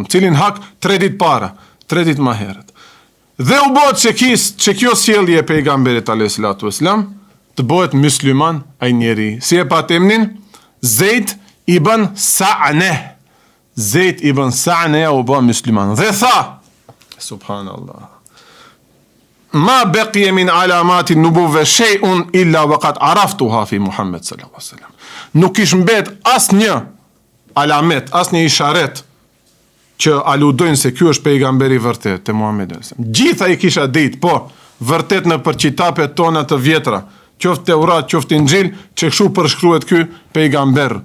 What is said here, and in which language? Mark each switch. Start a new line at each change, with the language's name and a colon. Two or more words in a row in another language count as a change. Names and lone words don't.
Albanian: Cilin hak? 3 ditë para, 3 ditë ma herët. Dhe u bëhet që kjo sjellje e pejgamberit
Arabic: عليه السلام
Albanian: të bëhet musliman ai njeri. Si e pat emnin? Zeid ibn Sa'ne. Zeid ibn Sa'ne u bë musliman. Dhe tha,
Arabic: سبحان الله ما بقي من علامات النبوة شيء إلا وقد عرفتها في محمد صلى الله عليه وسلم.
Albanian: Nuk ish mbet asnjë alamet, asnjë isharet që aludojnë se ky është pejgamberi vërtet te Muhamedi
Arabic: صلى الله عليه وسلم.
Albanian: Gjitha i kisha ditë, po, vërtet në përqitapet tona të vjetra, qoftë Teurat, qoftë Injil, që kështu përshkruhet ky pejgamber.